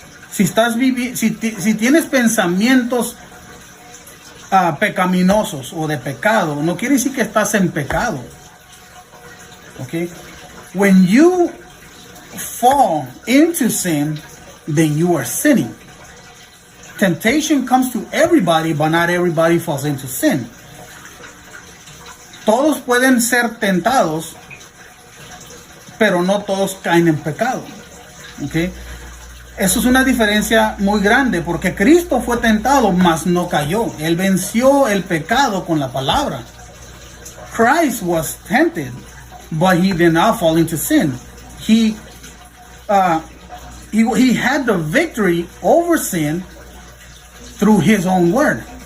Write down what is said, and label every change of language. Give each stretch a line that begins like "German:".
Spanish: Si tienes pensamientos pecaminosos o de pecado, no quiere decir que estás en pecado. Okay?
English: When you fall into sin, then you are sinning. Temptation comes to everybody, but not everybody falls into sin.
Spanish: Todos pueden ser tentados, pero no todos caen en pecado. Okay? Eso es una diferencia muy grande, porque Cristo fue tentado, mas no cayó. Él venció el pecado con la palabra.
English: Christ was tempted, but he did not fall into sin. He he had the victory over sin through his own word.